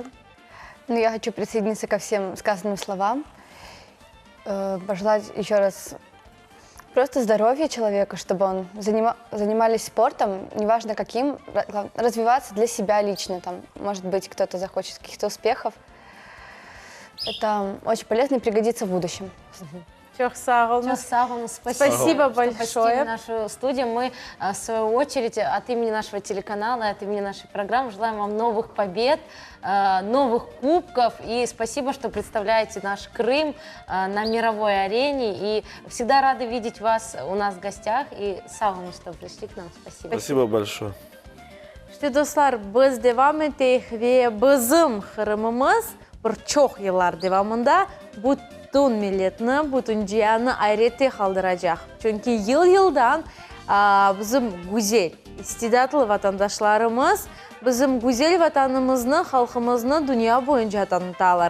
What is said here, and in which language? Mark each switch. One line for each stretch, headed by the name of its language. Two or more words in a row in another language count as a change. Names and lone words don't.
Russian: Я хочу присоединиться ко всем сказанным словам, пожелать еще раз Просто здоровье человека, чтобы он занимались спортом, неважно каким, развиваться для себя лично. Там, может быть, кто-то захочет каких-то успехов. Это очень полезно и пригодится в будущем.
Crimean Tatar: Çok sağ olun. Çok sağ olun,
Russian: спасибо, Спасибо что большое. посетили нашу студию. Мы, в свою очередь, от имени нашего телеканала, от имени нашей программы желаем вам новых побед, новых кубков. И спасибо, что представляете наш Крым на мировой арене. И всегда рады видеть вас у нас в гостях.
Crimean Tatar: И sağ olun,
Russian: что пришли к нам. Спасибо. Спасибо большое.
Crimean Tatar: İşte dostlar, biz devam ettik ve bizim Kırımımız bir çok yıllar devamında bütün milletini, bütün dünyanı hayretте kaldıracak. Çünkü yıldan bizim güzel, istidatlı vatandaşlarımız bizim güzel vatanımızı, halkımızı dünya boyunca tanıtırlar.